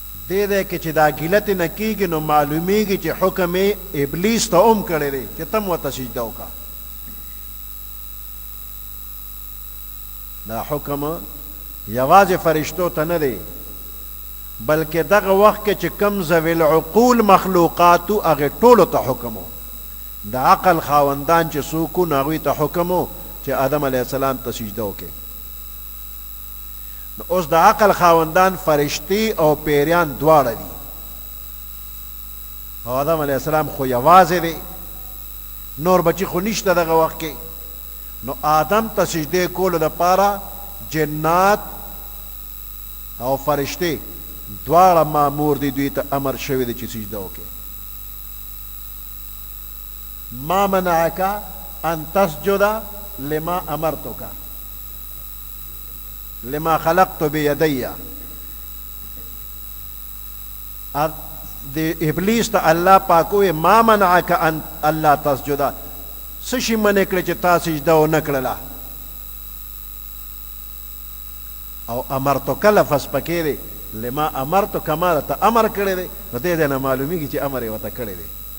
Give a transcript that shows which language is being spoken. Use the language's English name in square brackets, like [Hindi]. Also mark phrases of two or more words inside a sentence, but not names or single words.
[Pashto] دې دی کې چې دا ګیلت نه کېږي نو معلومیږي چې حکم یې ابلیس ته هم کړی دی چې تم ورته سجده وکړه. دا حکم یوازې فرشتو ته نه دی بلکې دغه وخت کې چې کم [Arabic] ذوي العقول [Pashto] مخلوقاتو هغې ټولو ته حکم و. د عقل خاوندان چې څوک وو نو هغوی ته حکم و چې آدم [Arabic] علیه السلام [Pashto] ته سجده وکړي. نو اوس د عقل خاوندان فرشتي او پیریان دواړه دي او آدم [Arabic] علیه السلام [Pashto] خو یوازې دی نور بچي خو نشته دغه وخت کې. نو آدم ته سجدې کولو دپاره جنات او فرشتې دواړه مامور دي دوی ته امر شوی دی چې سجده وکړي. [Arabic] ما منعک ان تسجد لما امرتک لما خلقت بیدی. [Pashto] د ابلیس ته الله پاک ووی [Arabic] ما منعک ان الله تسجد [Pashto] څه شي منع کړی چې تا سجده ونه کړله او امرتک لفظ پکې دی [Arabic] لما امرتک [Pashto] ما ته امر کړی دی نو دې ځای نه معلومیږي چې امر یې ورته کړی دی.